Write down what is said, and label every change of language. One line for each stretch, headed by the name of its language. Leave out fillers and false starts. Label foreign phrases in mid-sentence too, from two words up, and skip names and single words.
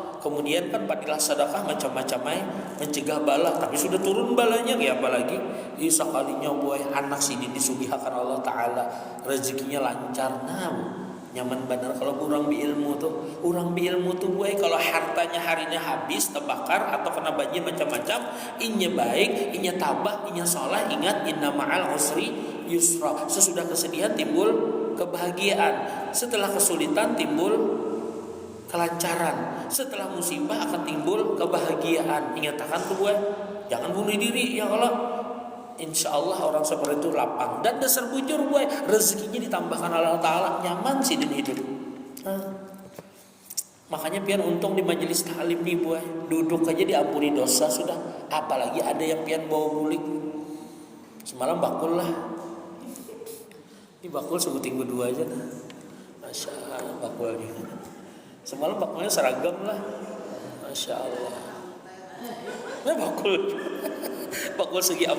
Banjar: Kemudian kan padilah sedekah macam-macam mencegah bala, tapi sudah turun balanya ya apalagi sekalinya buai anak sini disugihakan
Arabic: الله تعالى
Banjar: rezekinya lancar. Nah nyaman benar kalau kurang ilmu tuh buai kalau hartanya harinya habis terbakar atau kena banjir macam-macam inya baik inya tabah inya sholah ingat
Arabic: إن مع العسر يسرا.
Banjar: Sesudah kesedihan timbul kebahagiaan, setelah kesulitan timbul kelancaran, setelah musibah akan timbul kebahagiaan. Ingatkan tuh gue, jangan bunuh diri
Arabic: يا الله. إن شاء الله
Banjar: orang seperti itu lapang dan dasar bujur gue, rezekinya ditambahkan
Arabic: الله تعالى,
Banjar: nyaman sih dan hidup. Makanya pian untung di majelis ta'lim nih gue, duduk aja diampuni dosa sudah. Apalagi ada yang pian bawa bulik. Semalam bakul lah, ini bakul sebuting berdua aja nah.
Arabic: ما شاء الله
Banjar: bakulnya. Semalam bakulnya seragam lah.
Arabic: ما شاء الله.
Banjar: Nah bakul segi 4.